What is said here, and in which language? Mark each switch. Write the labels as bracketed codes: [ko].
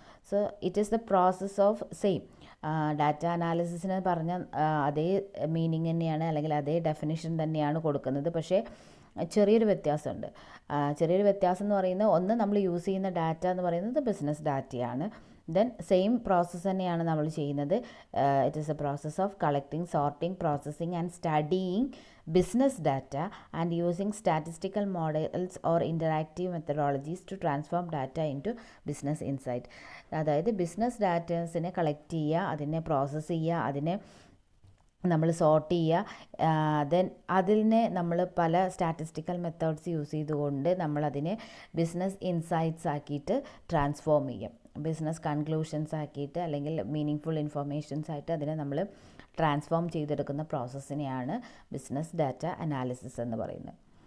[en] so it is the process of [ml] same data അനാലിസിസിന് പറഞ്ഞ അതേ meaning തന്നെയാണ്, അല്ലെങ്കിൽ അതേ ഡെഫിനിഷൻ തന്നെയാണ് കൊടുക്കുന്നത്. പക്ഷേ ചെറിയൊരു വ്യത്യാസമുണ്ട്. ചെറിയൊരു വ്യത്യാസം എന്ന് പറയുന്നത്, ഒന്ന് നമ്മൾ യൂസ് ചെയ്യുന്ന ഡാറ്റ എന്ന് പറയുന്നത് ബിസിനസ് ഡാറ്റയാണ്. ദെൻ സെയിം പ്രോസസ്സ് തന്നെയാണ് നമ്മൾ ചെയ്യുന്നത്. [en] It is a process of collecting, sorting, processing and studying business data and using statistical models or interactive methodologies to transform data into business insight. [ml] അതായത് business ഡാറ്റാസിനെ collect ചെയ്യുക, അതിനെ process ചെയ്യുക, അതിനെ നമ്മൾ sort ചെയ്യുക, ദെൻ അതിനെ നമ്മൾ പല സ്റ്റാറ്റിസ്റ്റിക്കൽ മെത്തേഡ്സ് യൂസ് ചെയ്തുകൊണ്ട് നമ്മളതിനെ ബിസിനസ് ഇൻസൈറ്റ്സ് ആക്കിയിട്ട് ട്രാൻസ്ഫോം ചെയ്യും. ബിസിനസ് കൺക്ലൂഷൻസ് ആക്കിയിട്ട് അല്ലെങ്കിൽ മീനിങ് ഇൻഫർമേഷൻസ് ആയിട്ട് അതിനെ നമ്മൾ ട്രാൻസ്ഫോം ചെയ്തെടുക്കുന്ന പ്രോസസ്സിനെയാണ് ബിസിനസ് ഡാറ്റ അനാലിസിസ് എന്ന് പറയുന്നത്.